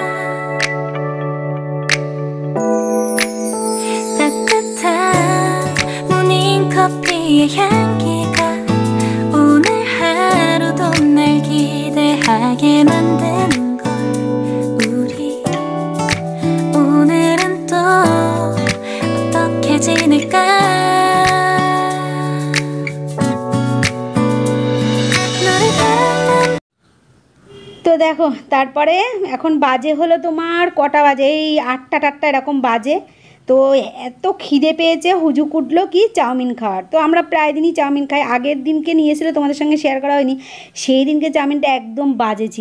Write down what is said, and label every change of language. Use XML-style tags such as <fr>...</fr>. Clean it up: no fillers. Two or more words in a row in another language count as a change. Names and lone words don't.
<ko>따뜻한 모닝커피의 향기가 오늘 하루도 날 기대하게 만드는 걸 우리 오늘은 또 어떻게 지낼까 너를 닮은</ko> <bn>তো দেখো তারপরে এখন বাজে হলো তোমার কটা বাজে, এই 8টা টাটটা এরকম বাজে। তো এত খিদে পেয়েছে, হুজুক উঠলো কি চাউমিন খাওয়ার। তো আমরা প্রায় দিনই চাউমিন খাই, আগের দিনকে নিয়ে এসেছিলো তোমাদের সঙ্গে শেয়ার করা হয়নি, সেই দিনকে চাউমিনটা একদম বাজে ছিল।</bn>